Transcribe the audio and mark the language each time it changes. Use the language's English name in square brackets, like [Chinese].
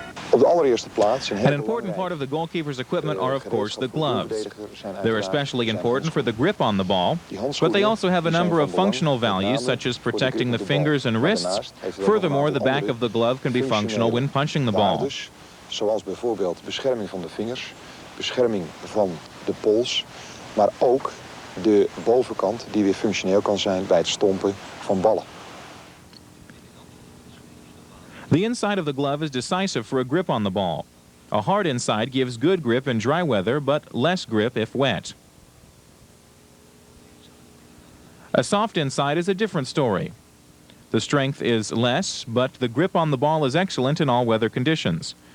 [Dutch] Op de allereerste eerste plaats. [English] An important part of the goalkeeper's equipment are, of course, the gloves. They're especially important for the grip on the ball, but they also have a number of functional values, such as protecting the fingers and wrists. Furthermore, the back of the glove can be functional when punching the ball. [Dutch] Zoals bijvoorbeeld bescherming van de vingers, bescherming van de pols, maar ook de bovenkant die weer functioneel kan zijn bij het stompen van ballen. [English] The inside of the glove is decisive for a grip on the ball. A hard inside gives good grip in dry weather, but less grip if wet. A soft inside is a different story. The strength is less, but the grip on the ball is excellent in all weather conditions.